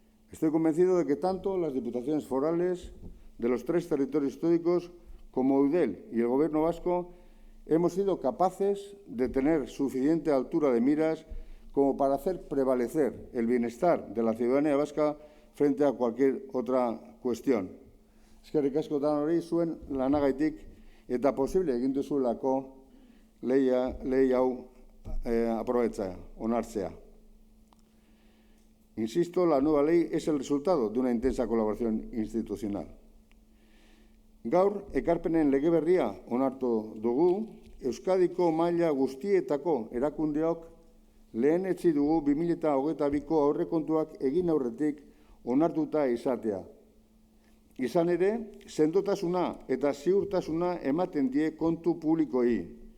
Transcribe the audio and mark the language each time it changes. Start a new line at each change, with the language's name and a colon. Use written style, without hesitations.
Spanish: Estoy convencido de que tanto las diputaciones forales de los tres territorios históricos como Eudel y el Gobierno vasco hemos sido capaces de tener suficiente altura de miras como para hacer prevalecer el bienestar de la ciudadanía vasca frente a cualquier otra cuestión.
Basque: Eskerrik asko danori zuen lanagaitik eta posible egin duzuelako lei hau aprobatzea, onartzea.
Spanish: Insisto, la nueva ley es el resultado de una intensa colaboración institucional.
Basque: Gaur, ekarpenen lege berria onartu dugu, Euskadiko maila guztietako erakundeok lehenetsi dugu 2022ko aurrekontuak egin aurretik onartuta izatea. Izan ere, sendotasuna eta ziurtasuna ematen die kontu publikoi.